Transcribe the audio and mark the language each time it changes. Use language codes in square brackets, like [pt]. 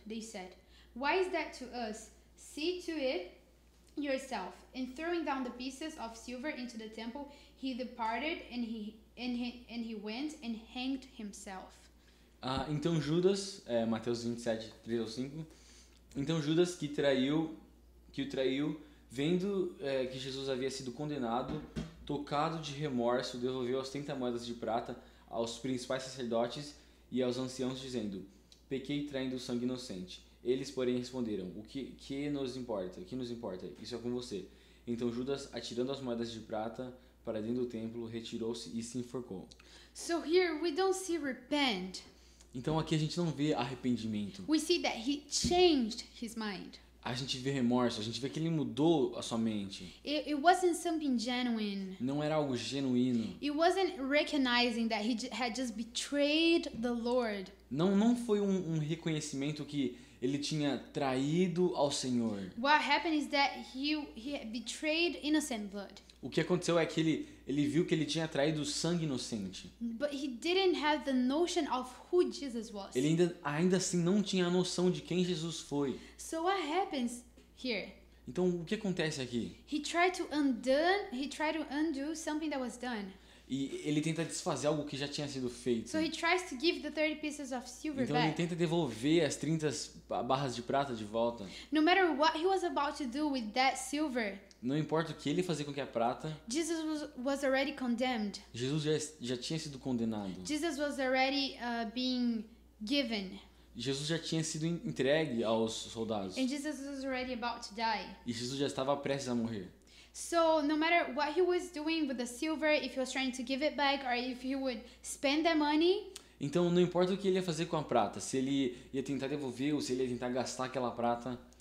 [en] They said, why is that to us? See to it yourself. And throwing down the pieces of silver into the temple, he departed and he went and hanged himself. [pt] Então Judas, Mateus 27, 3 ao 5, então Judas que o traiu, vendo que Jesus havia sido condenado, tocado de remorso, devolveu as 30 moedas de prata aos principais sacerdotes e aos anciãos, dizendo, pequei traindo o sangue inocente. Eles, porém, responderam, o que nos importa? Isso é com você. Então Judas, atirando as moedas de prata para dentro do templo, retirou-se e se enforcou. [en] So here we don't see repent. [pt] Então aqui a gente não vê arrependimento. [en] We see that he changed his mind. [pt] A gente vê remorso, a gente vê que ele mudou a sua mente. [en] It wasn't something genuine. [pt] Não era algo genuíno. [en] It wasn't recognizing that he had just betrayed the Lord. [pt] Não foi um reconhecimento que ele tinha traído ao Senhor. [en] What happened is that he betrayed innocent blood. [pt] O que aconteceu é que ele viu que ele tinha traído sangue inocente. [en] But he didn't have the notion of who Jesus was. [pt] Ele ainda assim não tinha a noção de quem Jesus foi. [en] So what happens here? [pt] Então o que acontece aqui? [en] He tried to undo something that was done. [pt] E ele tenta desfazer algo que já tinha sido feito. [en] So he tries to give the 30 pieces of silver [pt] Então ele [en] back. [pt] tenta devolver as 30 barras de prata de volta. [en] No matter what he was about to do with that silver, [pt] Não importa o que ele fazia com que a prata, [en] Jesus was already condemned. [pt] Jesus já tinha sido condenado. [en] Jesus was already being given. [pt] Jesus já tinha sido entregue aos soldados. [en] And Jesus was already about to die. [pt] E Jesus já estava prestes a morrer. [en] So no matter what he was doing with the silver, if he was trying to give it back or if he would spend that money, [pt] Então não importa o que ele ia fazer com a prata, se ele ia tentar devolver ou se ele ia tentar gastar aquela prata,